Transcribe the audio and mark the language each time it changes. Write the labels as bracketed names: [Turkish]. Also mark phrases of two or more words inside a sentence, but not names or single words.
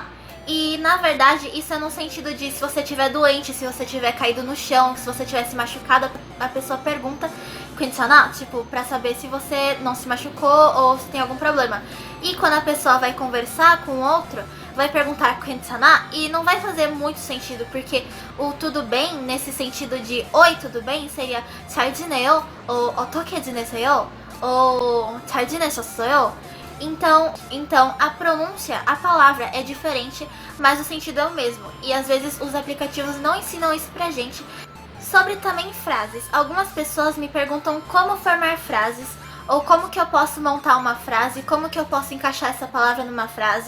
[Portuguese] E na verdade isso é no sentido de se você estiver doente, se você tiver caído no chão, se você tivesse machucado, a pessoa pergunta 괜찮아, tipo, pra saber se você não se machucou ou se tem algum problema. E quando a pessoa vai conversar com o outro, vai perguntar 괜찮아 e não vai fazer muito sentido, porque o tudo bem, nesse sentido de oi, tudo bem, seria [Korean] 잘 지내요 [Portuguese] ou [Korean] 어떻게 지내세요? Ou 잘 지내셨어요? [Portuguese] Então a pronúncia, a palavra é diferente, mas o sentido é o mesmo. E às vezes os aplicativos não ensinam isso pra gente. Sobre também frases. Algumas pessoas me perguntam como formar frases, ou como que eu posso montar uma frase, como que eu posso encaixar essa palavra numa frase.